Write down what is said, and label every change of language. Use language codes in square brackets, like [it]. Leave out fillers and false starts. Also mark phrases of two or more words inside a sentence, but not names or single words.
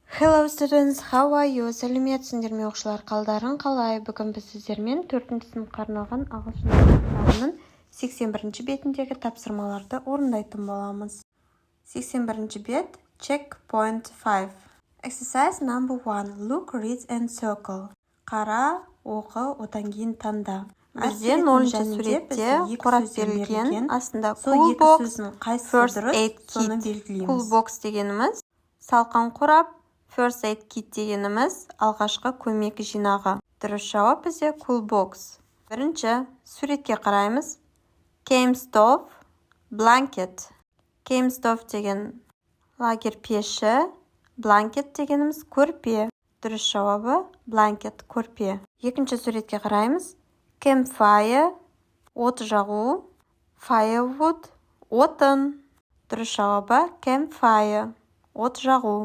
[en] Hello students, how are you? [kk] Сәлеметсіңдер ме оқушылар, қалдарың қалай? Бүгін біз сіздермен 4 сыныпқа арналған ағылшын тілі кітабының 81 бетіндегі тапсырмаларды орындайтын боламыз. [en] 81 бет, checkpoint 5. Exercise number 1. Look, read and circle. [kk] Қара, оқы, одан кейін таңда. Бізде 0-шы суретте қорап берілген, астында [en] cool box, first aid kit. Cool box [kk] дегеніміз салқын қорап, [en] first aid kit [kk] дегеніміз алғашқы көмек жинағы. Дұрыс жауап бізде [en] cool box. [kk] Бірінші суретке қараймыз. [en] Camp stove, blanket. Camp stove [kk] деген лагерь пеші, [en] blanket [kk] дегеніміз көрпе. Дұрыс жауабы blanket, көрпе. Екінші суретке қараймыз. Campfire, от жағу, firewood, отын. Дұрыс жауабы campfire, от жағу.